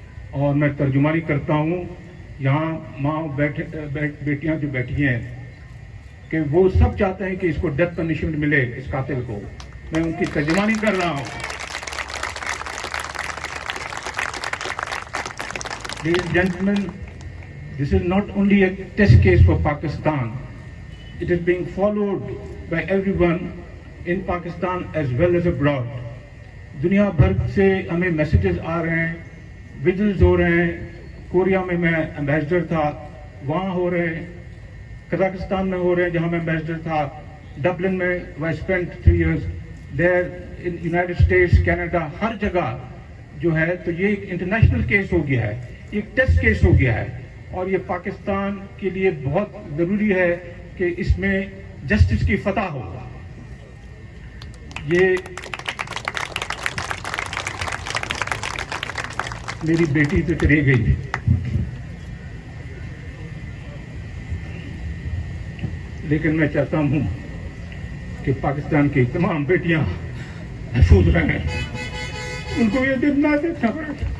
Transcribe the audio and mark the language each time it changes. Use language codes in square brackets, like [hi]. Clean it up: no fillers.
[ur] اور میں ترجمانی کرتا ہوں، یہاں ماں بیٹیاں جو بیٹھی ہیں کہ وہ سب چاہتے ہیں کہ اس کو ڈیتھ پنشمنٹ ملے، اس قاتل کو. میں ان کی ترجمانی کر رہا ہوں. [en] Ladies and gentlemen, this is not only a test case for Pakistan. It is being followed by everyone in Pakistan as well as abroad. [ur] دنیا بھر سے ہمیں میسیجز آ رہے ہیں، ویڈیوز ہو رہے ہیں. کوریا میں ایمبیسڈر تھا، وہاں ہو رہے ہیں. قزاقستان میں ہو رہے ہیں جہاں میں ایمبیسڈر تھا. ڈبلن میں [en] I spent 3 years there. [ur] in United States, Canada, ہر جگہ جو ہے. تو یہ ایک انٹرنیشنل کیس ہو گیا ہے، ایک ٹیسٹ کیس ہو گیا ہے. اور یہ پاکستان کے لیے بہت ضروری ہے کہ اس میں جسٹس کی فتح ہو. یہ میری بیٹی تو چلی گئی، لیکن میں چاہتا ہوں کہ پاکستان کی تمام بیٹیاں محفوظ رہیں، ان کو یہ دن نہ دیکھنا پڑے.